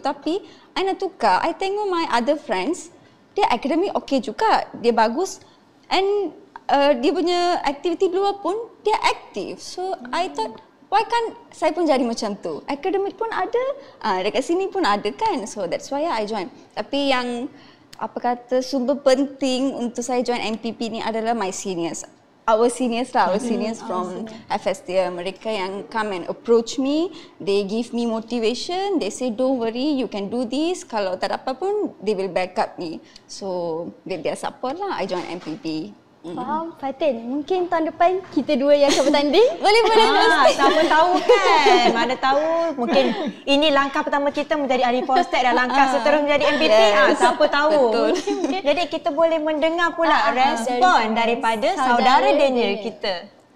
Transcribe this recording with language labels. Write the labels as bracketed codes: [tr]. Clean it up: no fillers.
[ms] Tapi I nak tukar, I tengok [en] my other friends, [ms] dia akademik okay juga, dia bagus, and dia punya aktiviti luar pun dia aktif. [en] So I thought, why [ms] kan saya pun jadi macam tu? Akademik pun ada, dekat sini pun ada kan. [en] So that's why I join. [ms] Tapi yang sumber penting untuk saya join MPP ni adalah [en] my seniors. Our seniors from FSTM. [ms] Mereka yang [en] come and approach me, they give me motivation, they say don't worry, you can do this. [ms] Kalau tak dapat pun, [en] they will back up me. So with their support lah, I join MPP. [ms] Faham? Fatin, mungkin tahun depan kita dua yang akan bertanding. Boleh. Siapa tahu kan. Mana tahu mungkin ini langkah pertama kita menjadi ahli Fostek dan langkah seterusnya menjadi MPT. Siapa tahu. Betul. Jadi kita boleh mendengar pula respon daripada saudara Daniel kita.